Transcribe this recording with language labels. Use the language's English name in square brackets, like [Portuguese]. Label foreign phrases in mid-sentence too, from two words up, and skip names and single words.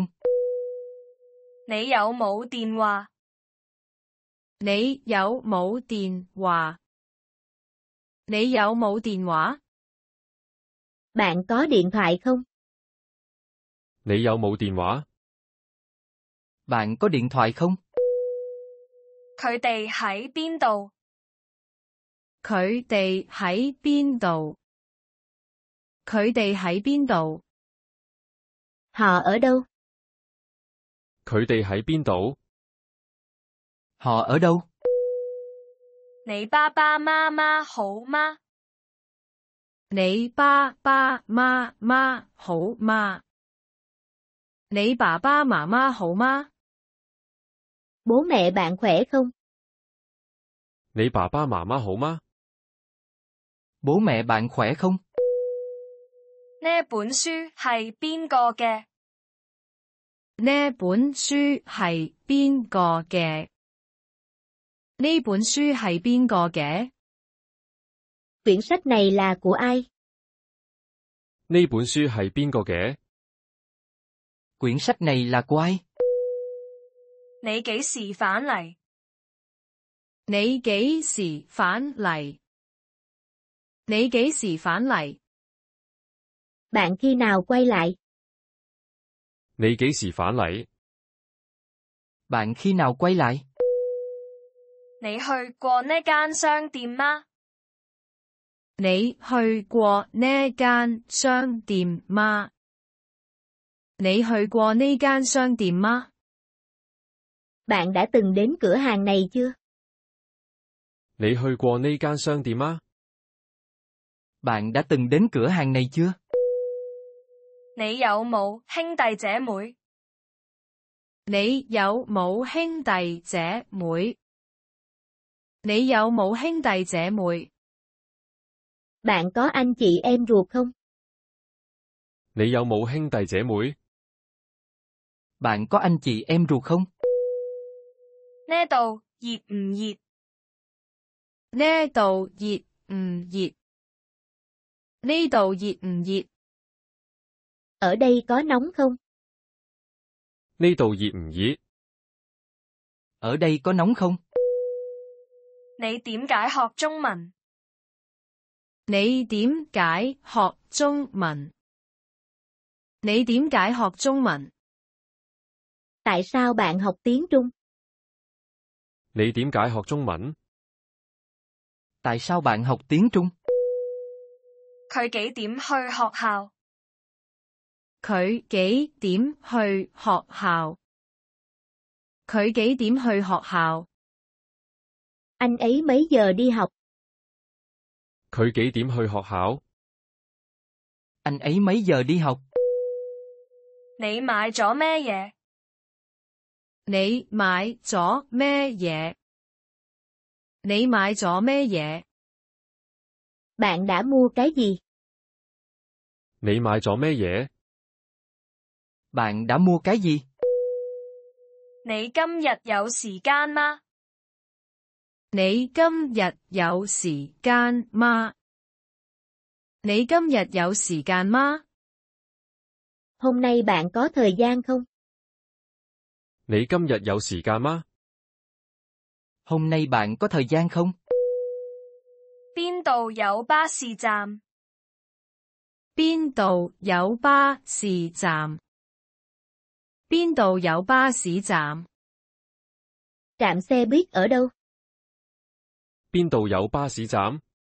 [Cantonese] 你有冇電話？你有冇電話？你有冇電話？ [Vietnamese] Bạn có điện thoại không? [Cantonese] 你有冇電話？ [Vietnamese] Bạn có điện thoại không? [Cantonese] 佢哋喺邊度？佢哋喺邊度？佢哋喺邊度？ [Vietnamese] Họ ở đâu? [Cantonese] 佢哋喺邊度？ [Vietnamese] Họ ở đâu? [Cantonese] 你爸爸媽媽好嗎？你爸爸媽媽好嗎？你爸爸媽媽好嗎？ [Vietnamese] Bố mẹ bạn khỏe không? [Cantonese] 你爸爸媽媽好嗎？ [Vietnamese] Bố mẹ bạn khỏe không? [Cantonese] 呢本書係邊個嘅？呢本書係邊個嘅？呢本書係邊個嘅？ [Vietnamese] Quyển sách này là của ai? [Cantonese] 呢本書係邊個嘅？ [Vietnamese] Quyển sách này là của ai? [Cantonese] 你幾時返嚟？你幾時返嚟？你幾時返嚟？ [Vietnamese] Bạn khi nào quay lại? [Cantonese] 你幾時返嚟？ [Vietnamese] Bạn khi nào quay lại? [Cantonese] 你去過呢間商店嗎？你去過呢間商店嗎？你去過呢間商店嗎？ [Vietnamese] Bạn đã từng đến cửa hàng này chưa? [Cantonese] 你去過呢間商店嗎？ [Vietnamese] Bạn đã từng đến cửa hàng này chưa? [Cantonese] 你有冇兄弟姐妹？你有冇兄弟姐妹？你有冇兄弟姐妹？ [Vietnamese] Bạn có anh chị em ruột không? [Cantonese] 你有冇兄弟姐妹？ [Vietnamese] Bạn có anh chị em ruột không? [Cantonese] 呢度熱唔熱？呢度熱唔熱？呢度熱唔熱？ [Vietnamese] Ở đây có nóng không? [Cantonese] 呢度熱唔熱？ [Vietnamese] Ở đây có nóng không? [Cantonese] 你點解學中文？你點解學中文？你點解學中文？ [Vietnamese] Tại sao bạn học tiếng Trung? [Cantonese] 你點解學中文？ [Vietnamese] Tại sao bạn học tiếng Trung? [Cantonese] 佢幾點去學校？佢幾點去學校？佢幾點去學校？ [Vietnamese] Anh ấy mấy giờ đi học? [Cantonese] 佢幾點去學校？ [Vietnamese] Anh ấy mấy giờ đi học? [Cantonese] 你買咗咩嘢？你買咗咩嘢？你買咗咩嘢？ [Vietnamese] Bạn đã mua cái gì? [Cantonese] 你買咗咩嘢？ [Vietnamese] Bạn đã mua cái gì? [Cantonese] 你今日有時間嗎？你今日有時間嗎？你今日有時間嗎？ [Vietnamese] Hôm nay bạn có thời gian không? [Cantonese] 你今日有時間嗎？ [Vietnamese] Hôm nay bạn có thời gian không? [Cantonese] 邊度有巴士站？邊度有巴士站？邊度有巴士站？ [Vietnamese] Trạm xe buýt ở đâu? [Cantonese] 邊度有巴士站？